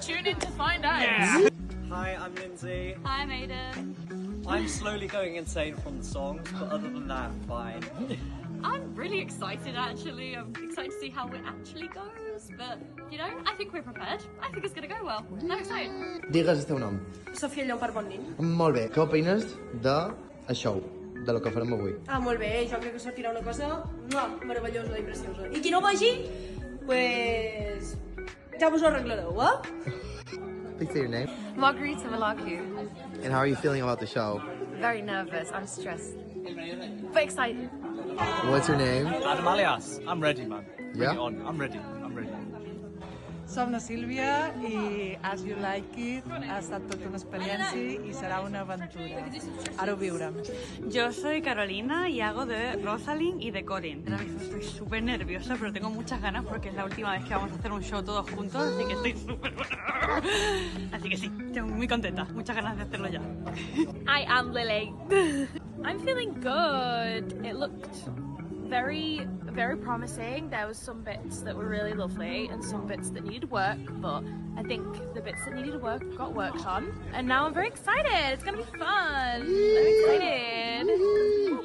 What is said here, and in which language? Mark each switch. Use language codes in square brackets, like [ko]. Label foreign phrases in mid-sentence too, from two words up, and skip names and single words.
[en] tune in to find out. yeah. Hi, I'm Lindsay. Hi, Maiden. I'm slowly going insane from the songs, but other than that, fine. I'm really excited, actually. I'm excited to see how it actually goes, but, you know, I think we're prepared. I think it's going to go well. I'm excited. [ca] Digues el teu nom. Sofia Llopart Bonnin. Molt bé. Què opines de això, de lo que farem avui? Ah, molt bé, jo crec que sortirà una cosa meravellosa i preciosa. I qui no vagi, pues... ja vos ho arreglareu, eh? [en] Please say your name. Margarita Malaku. And how are you feeling about the show? Very nervous. I'm stressed. But excited. What's your name? Adam Alias. I'm ready, man. Yeah? Bring it on. I'm ready. [ca] Som la Sílvia i As You Like It ha estat tota una experiència i serà una aventura. Ara ho viurem. [es] Yo soy Carolina y hago de Rosalind y de Corin. Ahora mismo estoy súper nerviosa, pero tengo muchas ganas porque es la última vez que vamos a hacer un show todos juntos, así que estoy súper... Así que sí, estoy muy contenta. Muchas ganas de hacerlo ya. [en] I am Lily. I'm feeling good. It looked very promising. There was some bits that were really lovely and some bits that needed work, but I think the bits that needed work got worked on, and now I'm very excited. It's gonna be fun. I'm excited.